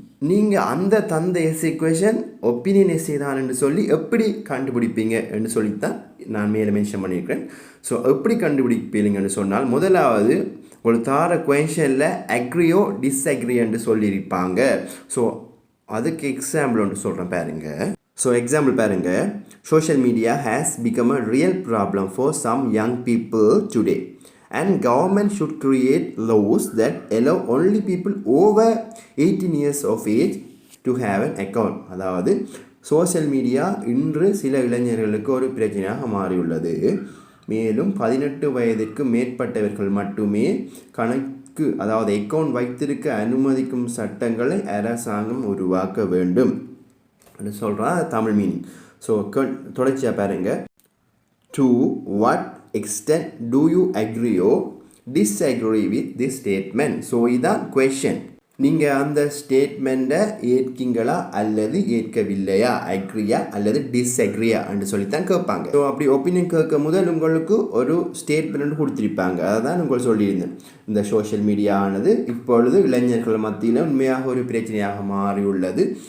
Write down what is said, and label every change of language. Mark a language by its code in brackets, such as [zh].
[ta] நீங்கள் அந்த தந்த எஸ்ஸே கொஷன் ஒப்பீனியன் எஸ்ஸே தான்னு சொல்லி எப்படி கண்டுபிடிப்பீங்கன்னு சொல்லித்தான் நான் மேலே மென்ஷன் பண்ணியிருக்கேன். ஸோ எப்படி கண்டுபிடிப்பீங்கன்னு சொன்னால் முதலாவது ஒரு தார கொஷனில் அக்ரியோ டிஸ்அக்ரியன்னு சொல்லியிருப்பாங்க. ஸோ அதுக்கு எக்ஸாம்பிள் ஒன்று சொல்கிறேன் பாருங்க. ஸோ எக்ஸாம்பிள் பாருங்க, [en] social media has become a real problem for some young people today and government should create laws that allow only people over 18 years of age to have an account. [ta] அதாவது social media இன்று சில இளைஞர்களுக்கு ஒரு பிரச்சனையாக மாறியுள்ளது. மேலும் 18 வயதிற்கு மேற்பட்டவர்கள் மட்டுமே அதாவது அக்கவுண்ட் வைத்திருக்க அனுமதிக்கும் சட்டங்களை அரசாங்கம் உருவாக்க வேண்டும் அப்படின்னு சொல்கிறான் தமிழ் மீனிங். ஸோ தொடர்ச்சியாக பாருங்க, [en] to what extent do you agree or disagree with this statement? [ta] So இதான் கொஷன். நீங்கள் அந்த ஸ்டேட்மெண்ட்டை ஏற்கிங்களா அல்லது ஏற்கவில்லையா, அக்ரியா அல்லது டிஸ்அக்ரியா என்று சொல்லித்தான் கேட்பாங்க. ஸோ அப்படி ஒப்பீனியன் கேட்க முதல் உங்களுக்கு ஒரு ஸ்டேட்மெண்ட் கொடுத்துருப்பாங்க. அதை தான் உங்களுக்கு சொல்லியிருந்தேன். இந்த சோஷியல் மீடியா ஆனது இப்பொழுது இளைஞர்கள் மத்தியில் உண்மையாக ஒரு பிரச்சனையாக மாறியுள்ளது.